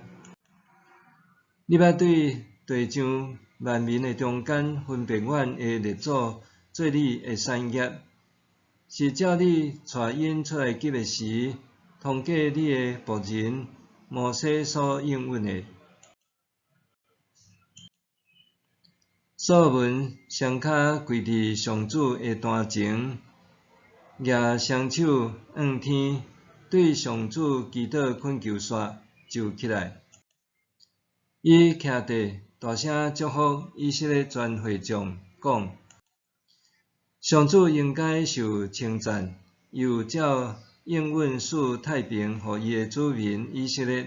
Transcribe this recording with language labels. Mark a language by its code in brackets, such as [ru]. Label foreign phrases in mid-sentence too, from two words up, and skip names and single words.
[nan] 你捌对地上万民的中间分别阮的列祖做你的产业，是照你带因出埃及的时，通过你的仆人摩西所应允的。所罗门双脚跪伫上主的坛前，举双手向天，对上主祈祷恳求煞，就起来。伊徛地，大声祝福以色列全会众，讲：上主应该受称赞，又照应允赐太平予伊的子民以色列。